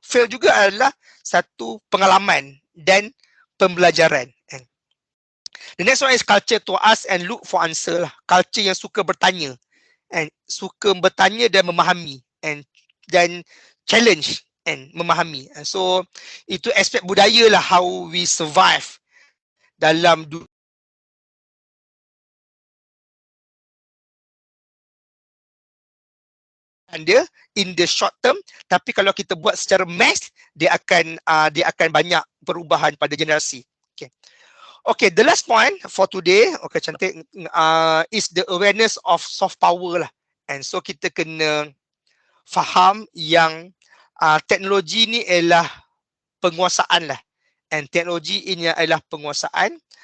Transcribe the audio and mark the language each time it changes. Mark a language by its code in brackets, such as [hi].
[ms] Fail juga adalah satu pengalaman dan pembelajaran. [en] And the next one is culture to ask and look for answer lah. [ms] Culture yang suka bertanya, and suka bertanya dan memahami, and dan challenge and memahami. And so itu aspek budaya lah, [en] how we survive [ms] dalam dia [en] in the short term, [ms] tapi kalau kita buat secara mass, dia akan banyak perubahan pada generasi. [en] Okay, the last point for today, okay, [ms] cantik, [en] is the awareness of soft power lah. [ms] And so kita kena faham yang teknologi ni ialah penguasaan lah. And teknologi ini adalah penguasaan.